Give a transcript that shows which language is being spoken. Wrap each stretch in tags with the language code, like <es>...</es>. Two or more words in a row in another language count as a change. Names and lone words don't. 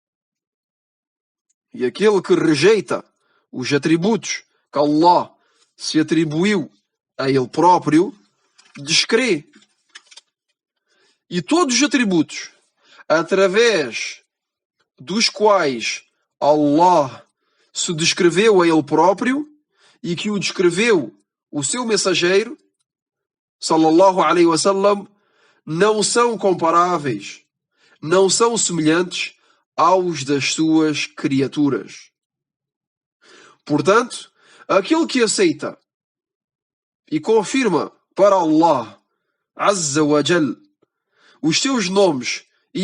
<pt>E aquele que rejeita os atributos que Allah se atribuiu a ele próprio, descrê. E todos os atributos através dos quais Allah se descreveu a ele próprio e que o descreveu o seu mensageiro,</pt> <ar>صلى الله عليه وسلم,</ar> <pt>não são comparáveis, não são semelhantes aos das suas criaturas. Portanto, aquele que aceita e confirma para</pt> <ar>الله عز وجل</ar> <pt>os seus nomes e</pt>